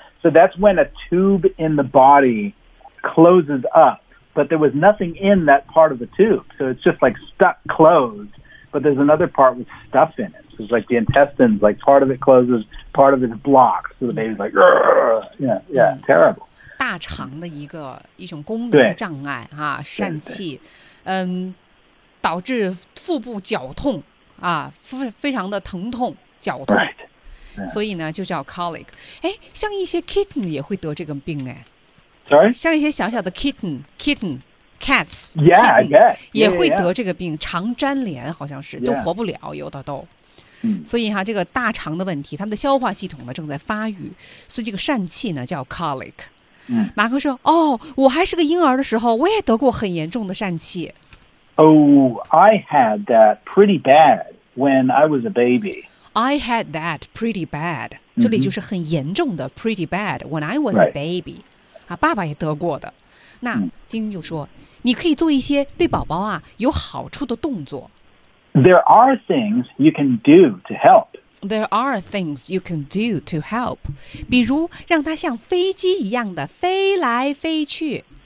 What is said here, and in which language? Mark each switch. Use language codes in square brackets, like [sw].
[en] So that's when a tube in the body closes up, but there was nothing in that part of the tube. So it's just like stuck closed, but there's another part with stuff in it. So it's like the intestines, like part of it closes, part of it blocks. So the baby's like, yeah, terrible. [zh] 大肠的一种功能的障碍啊，疝气，导致腹部绞痛啊，非常的疼痛，绞痛， [en] right. yeah. [zh] 所以呢就叫 colic。哎，像一些 kitten 也会得这个病哎 [en] ，sorry， [zh] 像一些小小的 kitten cats， [en] yeah， kitten, I guess. [zh] 也会得这个病，肠粘连好像是、 [en] yeah. [zh] 都活不了，有的都。所以哈，这个大肠的问题，他们的消化系统呢正在发育，所以这个疝气呢叫 colic。马克说，哦，我还是个婴儿的时候，我也得过很严重的疝气。 [en] Oh, I had that pretty bad when I was a baby. I had that pretty bad. [zh] 这里就是很严重的 [en] pretty bad when I was a baby.、 Right. [zh] 啊，爸爸也得过的。那晶晶就说，你可以做一些对宝宝啊有好处的动作。 [en] There are things you can do to help. There are things you can do to help. [zh] 比如让她像飞机一样的飞来飞去。